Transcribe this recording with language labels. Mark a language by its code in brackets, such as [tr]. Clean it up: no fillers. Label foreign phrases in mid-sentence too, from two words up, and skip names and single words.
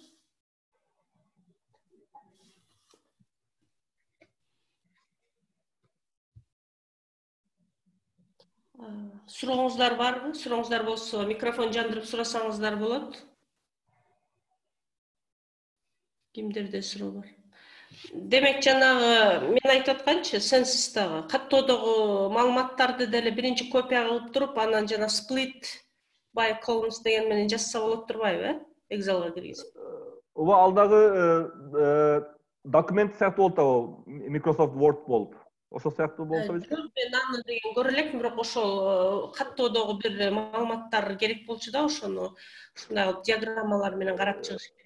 [ky] Сурооңуздар барбы? Сурооңуздар болсо, микрофон жандырып сурасаңыздар болот. Кимдерде суроо бар? Демек, жанагы мен айтып атканчы, Sensys'тагы каттоодогу маалыматтарды деле биринчи копия кылып туруп, анан жана [en] split by columns [ky] деген менен жазса болот турбайбы, Excel'га киргизип? Ооба, ал дагы документ сыяктуу болуп атабы, Microsoft Word болуп. Ошол сыяктуу болсо Жок, мен аны деген көрө элекмин, бирок ошол каттоодогу бир маалыматтар керек болчу да, ошону ушундай диаграммалар менен карап чыгыш керек.